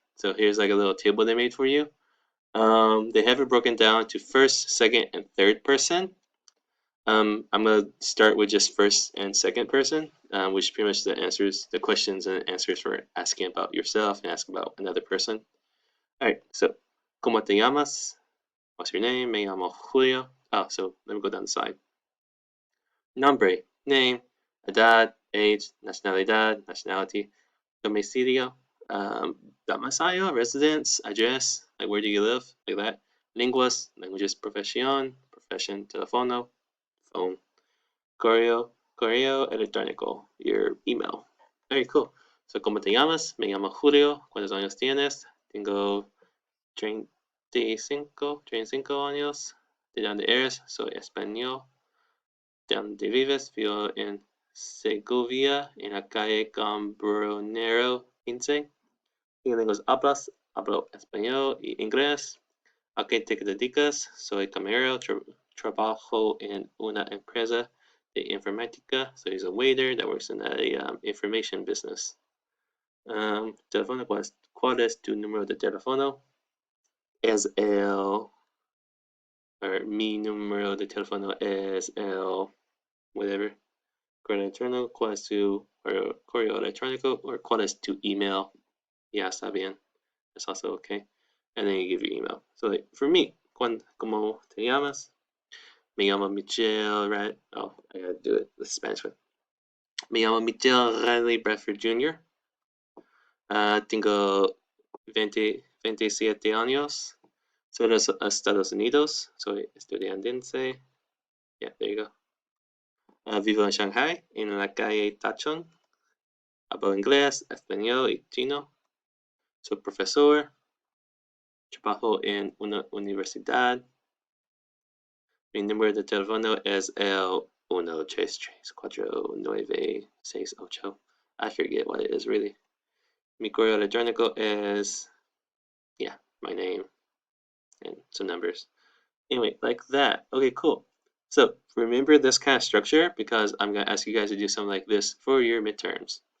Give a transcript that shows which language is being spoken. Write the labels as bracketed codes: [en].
[en] So here's like a little table they made for you. They have it broken down to first, second, and third person. I'm gonna start with just first and second person, which pretty much the questions and answers for asking about yourself and asking about another person. All right, so [es] ¿Cómo te llamas? [en] What's your name? [es] Me llamo Julio. [en] Oh, so let me go down the side. Nombre, name, edad, age, nacionalidad, nationality, domicilio, domicilio, residence, address, like where do you live, like that. [es] Lenguas, languages, profesión, profession, teléfono, phone. Correo electrónico, [en] your email. Very cool. So, [es] ¿cómo te llamas? Me llamo Julio. ¿Cuántos años tienes? Tengo 35 años. ¿De dónde eres? Soy español. ¿De dónde vives? Vivo en Segovia, en la calle Cambronero 15. ¿Qué lenguas hablas? Hablo español y inglés. ¿A qué te dedicas? Soy camarero. Trabajo en una empresa de informática. [en] So he's a waiter that works in a information business. [es] Teléfono, ¿cuál es tu número de teléfono? Es el, or mi número de teléfono es el, whatever. Correo electrónico, ¿cuál es tu correo electrónico? Or ¿cuál es tu email? Ya está bien. [en] That's also okay. and then you give your email. So like for me, [es] ¿Cómo te llamas? Me llamo Michelle, right? [en] Oh, I gotta do it the Spanish one. [es] Me llamo Michelle Riley Bradford Jr. Tengo 27 años. Soy de los Estados Unidos. Soy estudiantense. [en] Yeah, there you go. [es] Vivo en Shanghai, en la calle Tachon. Hablo inglés, español y chino. Soy profesor. Trabajo en una universidad. Mi número de teléfono es el 1-3-3-4-9-6-8. [en] I forget what it is really. [es] Mi correo electrónico [en] is, yeah, my name and some numbers. Anyway, like that. Okay, cool. So remember this kind of structure because I'm going to ask you guys to do something like this for your midterms.